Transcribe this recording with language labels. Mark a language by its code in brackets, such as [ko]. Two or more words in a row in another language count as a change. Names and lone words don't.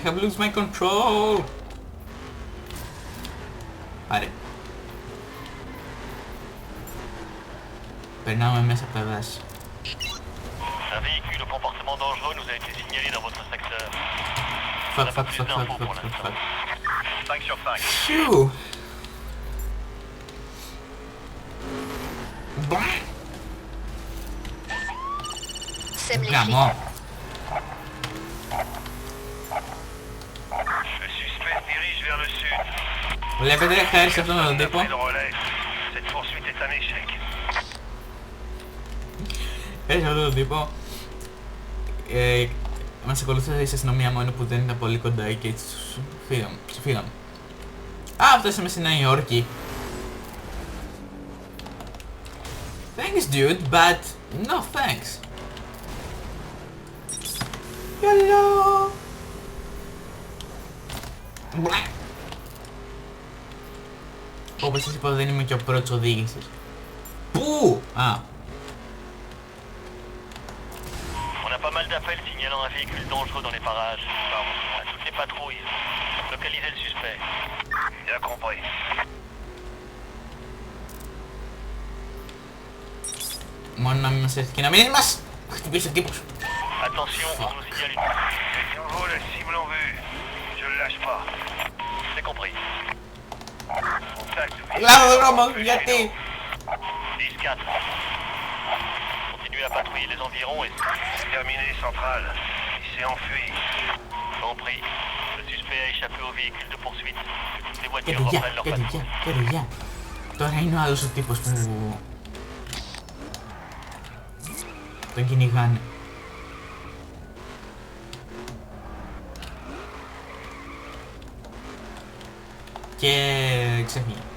[en] I have lost my control. [el] Πάρε. Περνάμε μέσα από τα δάση. [fr] Un véhicule au comportement dangereux nous a été signalé dans votre secteur. On Fuck, n'a pas fuck, plus fuck, d'infos fuck, pour fuck, l'instant. fuck. 5 sur 5. Phew. Blah. Sème les flics. [el] Γαμό. [fr] Le suspect se dirige vers le sud. [el] Βλέπετε, χάρη σε αυτόν τον τύπο, [fr] Pris le relais. Cette poursuite est un échec. [el] χάρη σε αυτόν τον τύπο, μας ακολουθούσε η αστυνομία μόνο που δεν ήταν πολύ κοντά και έτσι φύγαμε. Α, φτάσαμε στη Νέα Υόρκη. [en] Thanks dude, but no thanks. Hello. [el] Όπως σας είπα, δεν είμαι και ο πρώτος οδήγησης. Πού! Α, [fr] On a pas mal d'appels signalant un véhicule dangereux dans les parages. À toutes les patrouilles. Localisez le suspect. Bien compris. [el] μόνο να μην μας έρθει και να μην μας χτυπήσει ο τύπος. [fr] Attention, on nous signale une... C'est nouveau, la cible en vue. Je le lâche pas. C'est compris. Contact. [el] Λάβω δρόμο, γιατί! [fr] 10-4. Continuez à patrouiller les environs et... Terminé, centrale. Il s'est enfui. Compris. Le suspect a échappé au véhicule de poursuite. Les [el] Και [fr] voitures [el] δουλειά, [fr] reprennent leur [el] και [fr] patrouille. [el] δουλειά, και δουλειά. Τώρα είναι ο άλλος ο τύπος που τον κυνηγάνε. Και ξέφυγε.